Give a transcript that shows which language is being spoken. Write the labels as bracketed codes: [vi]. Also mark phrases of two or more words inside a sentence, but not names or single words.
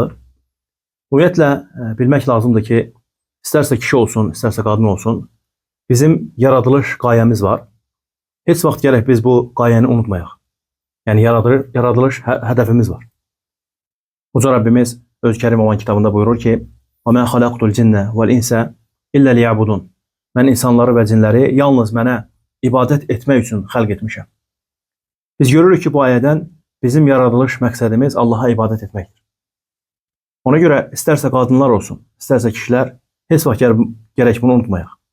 [az] Ümumiyyətlə, bilmək lazımdır ki, istərsə kişi olsun, istərsə qadın olsun, bizim yaradılış qayəmiz var. Heç vaxt gərək biz bu qayəni unutmayaq. Yəni, yaradılış hədəfimiz var. Uca Rabbimiz öz Kərim olan kitabında buyurur ki, [ar] وَمَا خَلَقْتُ الْجِنَّ وَالْاِنْسَ إِلَّا لِيَعْبُدُونَ [az] Mən insanları və cinləri yalnız mənə ibadət etmək üçün xəlq etmişəm. Biz görürük ki, bu ayədən bizim yaradılış məqsədimiz Allaha ibadət etməkdir. Ona görə istərsə qadınlar olsun, istərsə kişilər, heç vaxt gərək bunu unutmayaq.